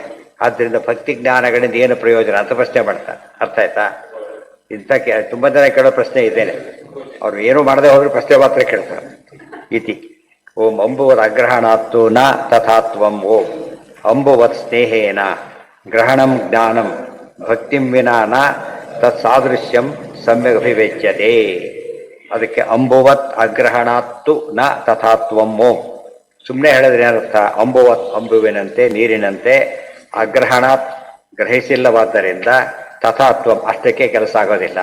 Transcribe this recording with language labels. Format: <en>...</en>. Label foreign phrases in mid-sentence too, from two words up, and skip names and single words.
<kn>ಆದ್ದರಿಂದ ಭಕ್ತಿ ಜ್ಞಾನಗಳಿಂದ ಏನು ಪ್ರಯೋಜನ ಅಂತ ಪ್ರಶ್ನೆ ಮಾಡ್ತಾರೆ. ಅರ್ಥ ಆಯ್ತಾ? ಇಂಥ ತುಂಬ ಜನ ಕೇಳೋ ಪ್ರಶ್ನೆ ಇದ್ದೇನೆ. ಅವ್ರು ಏನೂ ಮಾಡದೆ ಹೋದ್ರೆ ಪ್ರಶ್ನೆ ಮಾತ್ರ ಕೇಳ್ತಾರೆ.</kn> <sa>ಇತಿ ಓಂ ಅಂಬುವತ್ ಅಗ್ರಹಣಾತ್ತು ನ ತಥಾತ್ವಂ ಓಂ ಅಂಬುವತ್ ಸ್ನೇಹೇನ ಗ್ರಹಣಂ ಜ್ಞಾನಂ ಭಕ್ತಿಂ ವಿನಾ ನ ತತ್ ಸಾದೃಶ್ಯಂ ಸಮ್ಯಕ್ ಅಭಿವ್ಯಕ್ಯತೆ. ಅದಕ್ಕೆ ಅಂಬುವತ್ ಅಗ್ರಹಣಾತ್ತು ನ ತಥಾತ್ವಂ ಓಂ.</sa> <kn>ಸುಮ್ಮನೆ ಹೇಳಿದ್ರೆ ಏನರ್ಥ? ಅಂಬುವತ್ ಅಂಬುವಿನಂತೆ, ನೀರಿನಂತೆ, ಅಗ್ರಹಣಾತ್ ಗ್ರಹಿಸಿಲ್ಲವಾದ್ದರಿಂದ ತಥಾತ್ವಂ ಅಷ್ಟಕ್ಕೆ ಕೆಲಸ ಆಗೋದಿಲ್ಲ.</kn>